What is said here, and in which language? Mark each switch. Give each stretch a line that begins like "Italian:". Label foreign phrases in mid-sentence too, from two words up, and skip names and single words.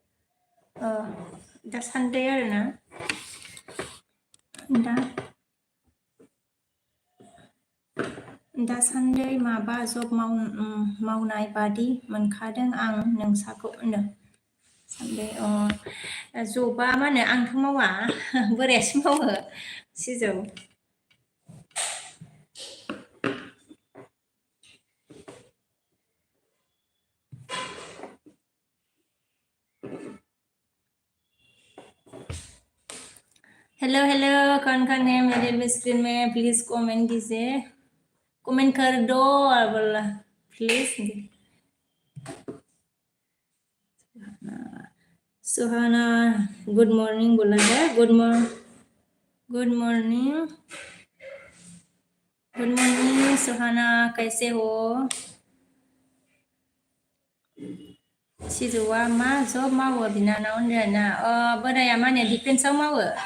Bodo: आरोना दासान्दै माबा जब मावनाय बादि मोनखादों आं नोंसाखौ होनदों सान्दै जबा मा होनो आंथ' मावा बोरायासो मावो सिजौ
Hindi: हेलो कौन है मेरे
English: best friend
Hindi: में
English: please comment
Hindi: कीजिए कमेंट कर दो और बोला प्लीज
Bodo: सुहाना
English: good morning
Hindi: बोला है
English: good morning
Hindi: सुहाना कैसे हो
Bodo: सिजौआ मा जब मावो बिनानाव होनदोंना बोराया मा होनो डिफेन्सआव मावो